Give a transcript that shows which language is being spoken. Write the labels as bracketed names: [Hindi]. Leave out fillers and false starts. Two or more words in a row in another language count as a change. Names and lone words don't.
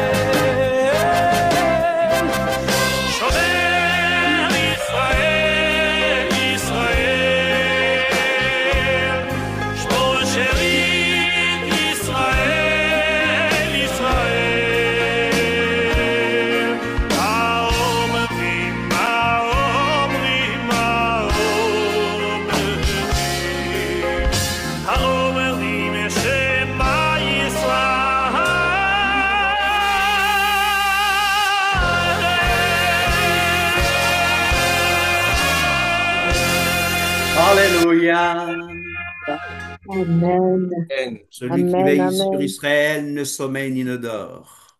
[Hebrew] שומר ישראל, ישראל, שמור שארית ישראל, ישראל, האומרים, האומרים, האומרים, האומרים שמע [French] Alléluia. Amen. Celui qui Amen, veille amen. sur Israël ne sommeille ni ne dort.